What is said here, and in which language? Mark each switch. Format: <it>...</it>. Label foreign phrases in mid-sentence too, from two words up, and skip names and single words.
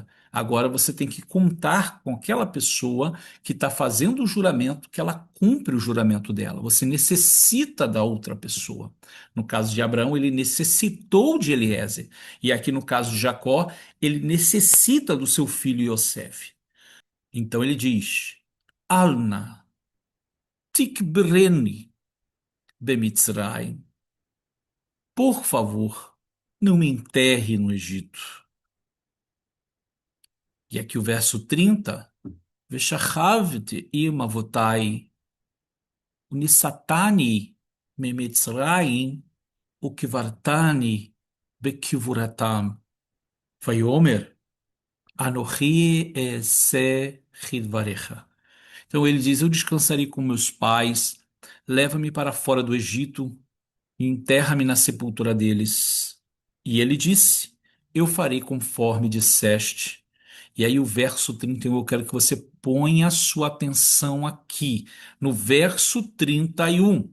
<pt>Agora você tem que contar com aquela pessoa que está fazendo o juramento, que ela cumpre o juramento dela. Você necessita da outra pessoa. No caso de Abraão, ele necessitou de Eliezer. E aqui no caso de Jacó, ele necessita do seu filho Yosef. Então ele diz:</pt> <he>אל נא תקברני במצרים.</he> <pt>Por favor, não me enterre no Egito. E aqui o verso 30.</pt> <he>ושכבתי עם אבתי ונשאתני ממצרים וקברתני בקברתם. ויאמר אנכי אעשה כדברך.</he> <pt>Então ele diz: eu descansarei com meus pais, leva-me para fora do Egito e enterra-me na sepultura deles. E ele disse: eu farei conforme disseste. E aí o verso 31, eu quero que você ponha a sua atenção aqui, no verso 31.</pt>